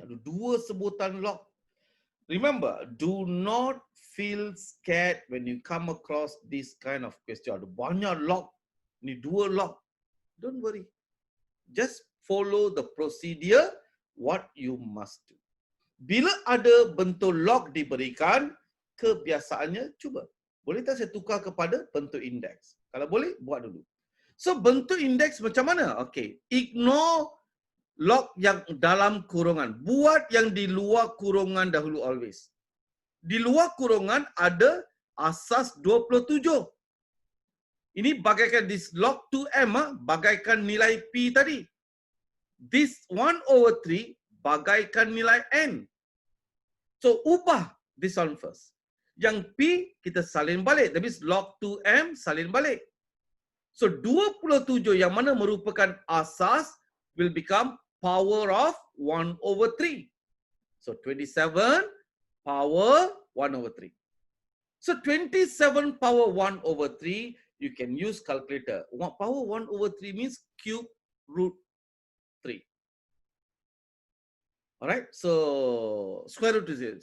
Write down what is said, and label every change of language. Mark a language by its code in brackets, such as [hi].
[ms] Ada 2 sebutan log. [en] Remember, do not feel scared when you come across this kind of question. [ms] Ada banyak log. Ini 2 log. [en] Don't worry. Just follow the procedure what you must do. [ms] Bila ada bentuk log diberikan, kebiasaannya cuba. Boleh tak saya tukar kepada bentuk indeks? Kalau boleh, buat dulu. So, bentuk indeks macam mana? Okay. Ignore log yang dalam kurungan. Buat yang di luar kurungan dahulu always. Di luar kurungan ada asas 27. Ini bagaikan this log 2M, bagaikan nilai P tadi. This 1/3 bagaikan nilai N. So, ubah [en] this one first. [ms] Yang P, kita salin balik. [en] That means [ms] log 2M salin balik. [en] So, 27 [ms] yang mana merupakan asas [en] will become power of 1/3. So, 27 power 1/3. So, 27 power 1/3, you can use calculator. Power 1/3 means cube root 3. Alright, so square root is it.